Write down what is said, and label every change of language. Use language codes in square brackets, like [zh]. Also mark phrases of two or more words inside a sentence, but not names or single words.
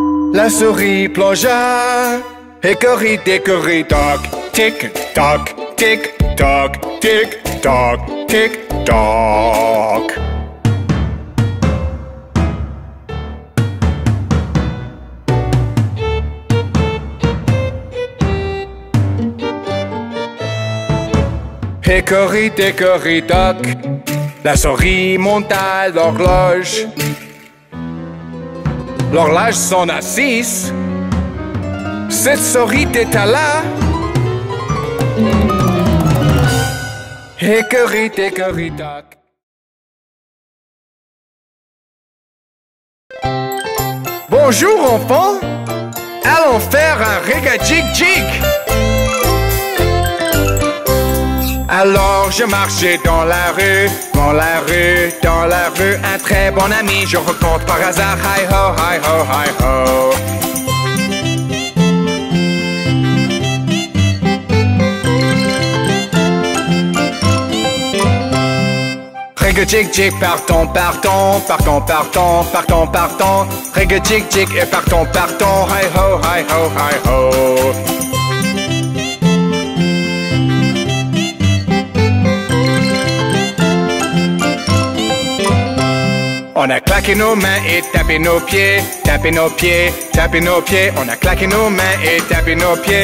[fr] La souris plongea. [en] Hickory dickory dock. Tick tock, tick tock, tick tock, tick tock. Hickory dickory dock. [fr] La souris monta l'horloge. L'horloge sonna 6. Cette souris était là. [en] Hickory dickory dock. [fr] Bonjour enfants. Allons faire un rig-a-jig-jig. Alors je marchais dans la rue, dans la rue, dans la rue. Un très bon ami, je rencontre par hasard. [en] Hi ho, hi ho, hi ho. [fr] Rig-a-jig-jig, partons, partons, partons, partons, partons, partons. Rig-a-jig-jig et partons, partons. [en] Hi ho, hi ho, hi ho. [fr] On a claqué nos mains et tapé nos pieds, tapé nos pieds, tapé nos pieds. On a claqué nos mains et tapé nos pieds.